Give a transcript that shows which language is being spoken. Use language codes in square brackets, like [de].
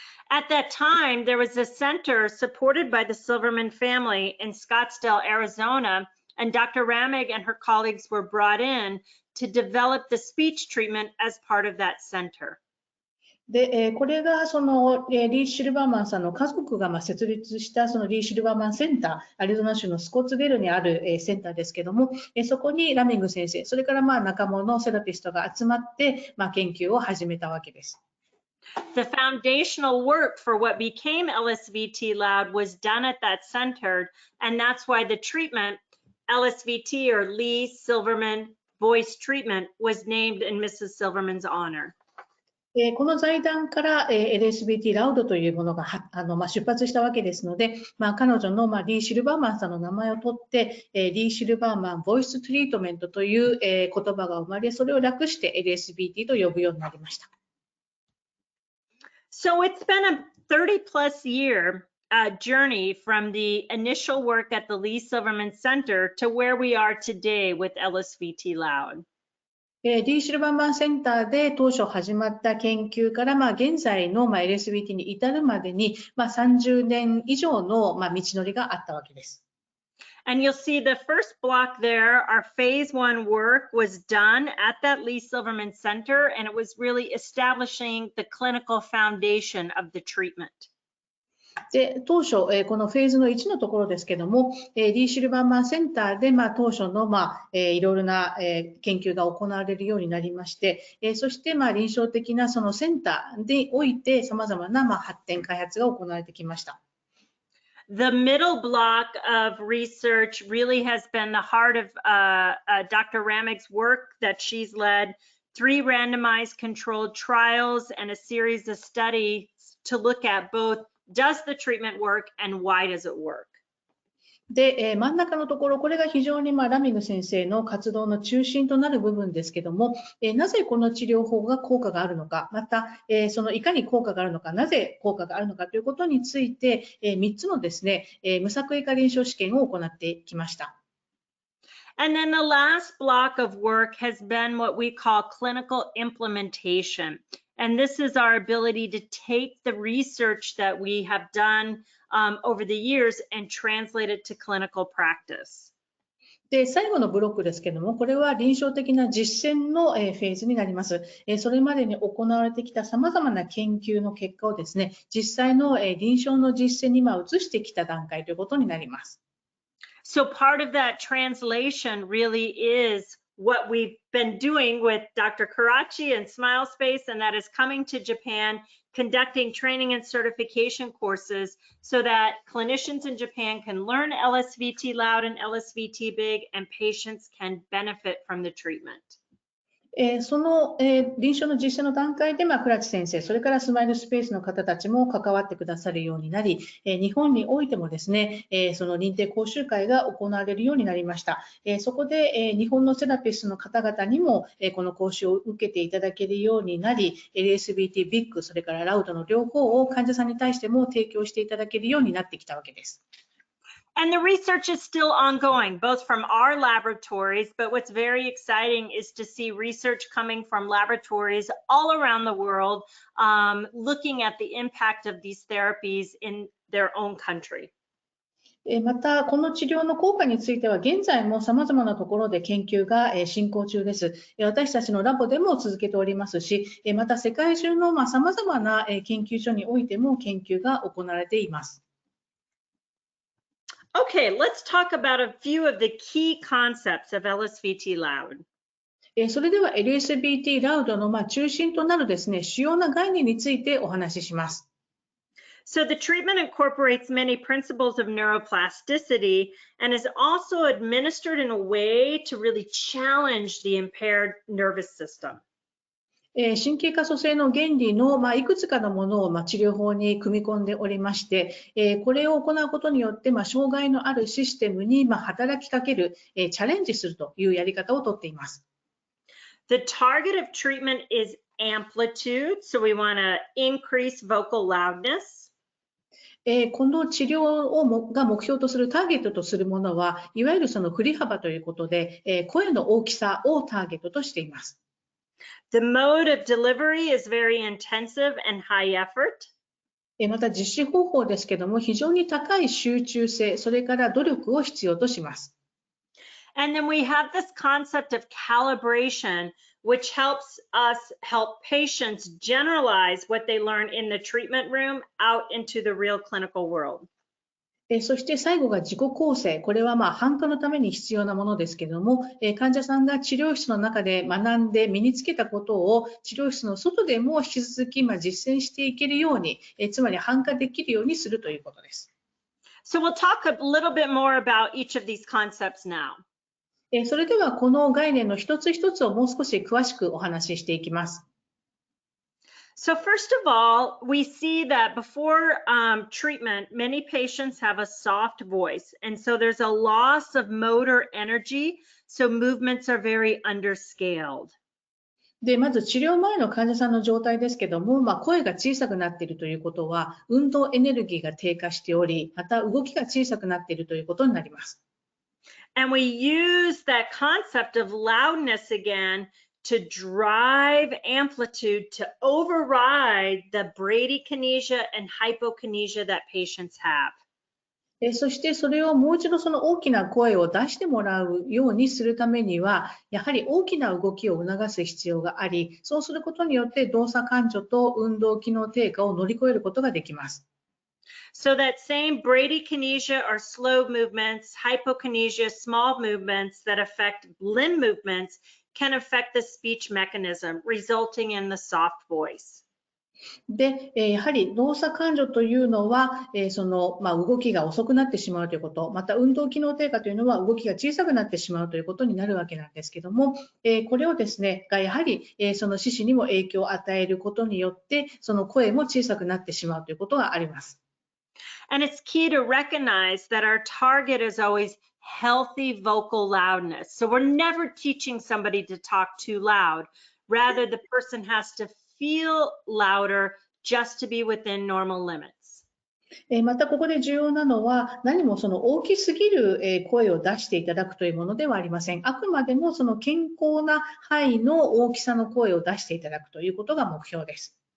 [en] At that time, there was a center supported by the Silverman family in Scottsdale, Arizona, and Dr. Ramig and her colleagues were brought in to develop the speech treatment as part of that center. [ja] で、これがそのリー・シルバーマンさんの家族が設立したそのリー・シルバーマンセンター、アリゾナ州のスコッツデルにあるセンターですけども、そこにラミング先生、それから仲間のセラピストが集まって研究を始めたわけです。 [en] The foundational work for what became LSVT Loud was done at that center, and that's why the treatment, LSVT or Lee Silverman Voice Treatment, was named in Mrs. Silverman's honor. [ja] この財団から LSVT Loud というものが出発したわけですので、彼女のリー・シルバーマンさんの名前を取って、リー・シルバーマンボイストリートメントという言葉が生まれ、それを略して LSVT と呼ぶようになりました。 [en] So it's been a 30-plus year journey from the initial work at the Lee Silverman Center to where we are today with LSVT Loud. [ja] リー・シルバーマンセンターで当初始まった研究から現在のLSVT に至るまでに30年以上の道のりがあったわけです。 [en] And you'll see the first block there, our phase 1 work was done at that Lee Silverman Center, and it was really establishing the clinical foundation of the treatment. [ja] で当初、このフェーズの1のところですけども、リー・シルバーマンセンターで、当初の、いろいろな、研究が行われるようになりまして、そして、臨床的なそのセンターにおいて様々な、発展開発が行われてきました。 [en] The middle block of research really has been the heart of Dr. Ramig's work that she's led, 3 randomized controlled trials and a series of studies to look at both does the treatment work and why does it work? [ja] で、真ん中のところ、これが非常にラミング先生の活動の中心となる部分ですけども、なぜこの治療法が効果があるのか、また、そのいかに効果があるのか、なぜ効果があるのかということについて、3つのですね、無作為化臨床試験を行ってきました。 [en] And then the last block of work has been what we call clinical implementation. And this is our ability to take the research that we have done over the years and translate it to clinical practice. [ja] で、最後のブロックですけども、これは臨床的な実践のフェーズになります。それまでに行われてきた様々な研究の結果をですね、実際の臨床の実践に移してきた段階ということになります。 [en] So part of that translation really is what we've been doing with Dr. Karachi and SmileSpace, and that is coming to Japan, conducting training and certification courses so that clinicians in Japan can learn LSVT Loud and LSVT Big, and patients can benefit from the treatment. [ja] その臨床の実践の段階で、倉知先生、それからスマイルスペースの方たちも関わってくださるようになり、日本においてもですね、その認定講習会が行われるようになりました。そこで日本のセラピストの方々にもこの講習を受けていただけるようになり、LSVT Big、それから Loud の両方を患者さんに対しても提供していただけるようになってきたわけです。 [en] And the research is still ongoing, both from our laboratories, but what's very exciting is to see research coming from laboratories all around the world, looking at the impact of these therapies in their own country. [ja] また、この治療の効果については、現在も様々なところで研究が進行中です。私たちのラボでも続けておりますし、また世界中の様々な研究所においても研究が行われています。 [en] Okay, let's talk about a few of the key concepts of Lsvt Loud. [ja] それでは LSVT Loud の中心となるですね、主要な概念についてお話しします。 [en] So the treatment incorporates many principles of neuroplasticity and is also administered in a way to really challenge the impaired nervous system. [ja] 神経可塑性の原理のいくつかのものを治療法に組み込んでおりまして、これを行うことによって障害のあるシステムに働きかける、チャレンジするというやり方をとっています。 [en] The target of treatment is amplitude, so we want to increase vocal loudness. [ja] この治療が目標とするターゲットとするものは、いわゆるその振り幅ということで、声の大きさをターゲットとしています。 [en] The mode of delivery is very intensive and high effort. [ja] また実施方法ですけども、非常に高い集中性、それから努力を必要とします。 [en] And then we have this concept of calibration, which helps us help patients generalize what they learn in the treatment room out into the real clinical world. [ja] そして最後が自己構成。これは判断のために必要なものですけれども、患者さんが治療室の中で学んで身につけたことを治療室の外でも引き続き実践していけるように、つまり反化できるようにするということです。 [en] So we'll talk a little bit more about each of these concepts now. [ja] それではこの概念の一つ一つをもう少し詳しくお話ししていきます。 [en] So first of all, we see that before treatment, many patients have a soft voice. And so there's a loss of motor energy. So movements are very underscaled. [ja] で、まず治療前の患者さんの状態ですけども、声が小さくなっているということは、運動エネルギーが低下しており、また動きが小さくなっているということになります。 [en] And we use that concept of loudness again to drive amplitude to override the bradykinesia and hypokinesia that patients have. [ja] そしてそれをもう一度その大きな声を出してもらうようにするためには、やはり大きな動きを促す必要があり、そうすることによって動作感情と運動機能低下を乗り越えることができます。 [en] So that same bradykinesia are slow movements, hypokinesia, small movements that affect limb movements can affect the speech mechanism, resulting in the soft voice. [ja] で、やはり動作感情というのは、その動きが遅くなってしまうということ、また運動機能低下というのは動きが小さくなってしまうということになるわけなんですけども、これをですね、やはりその四肢にも影響を与えることによって、その声も小さくなってしまうということがあります。 [en] And it's key to recognize that our target is always healthy vocal loudness. So we're never teaching somebody to talk too loud. Rather, the person has to feel louder just to be within normal limits. [ja] またここで重要なのは、何もその大きすぎる声を出していただくというものではありません。あくまでもその健康な範囲の大きさの声を出していただくということが目標です。